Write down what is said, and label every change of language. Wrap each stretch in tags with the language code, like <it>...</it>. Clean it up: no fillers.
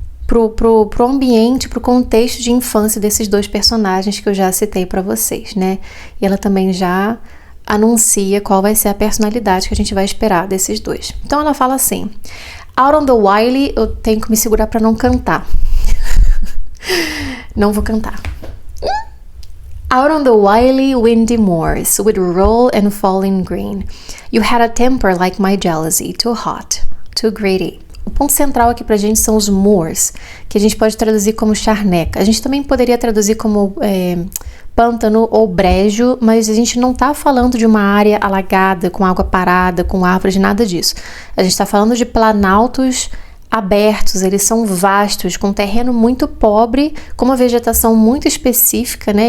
<pt>pro ambiente, pro contexto de infância desses dois personagens que eu já citei para vocês, né? E ela também já anuncia qual vai ser a personalidade que a gente vai esperar desses dois. Então ela fala assim:</pt> <en>Out on the Wiley,</en> <pt>eu tenho que me segurar para não cantar. Não vou cantar.</pt> <en>Out on the wily, windy moors, with roll and falling green, you had a temper like my jealousy, too hot, too greedy.</en> <pt>O ponto central aqui pra gente são os moors, que a gente pode traduzir como charneca. A gente também poderia traduzir como pântano ou brejo, mas a gente não tá falando de uma área alagada, com água parada, com árvores, nada disso. A gente tá falando de planaltos abertos, eles são vastos, com terreno muito pobre, com uma vegetação muito específica, né?</pt>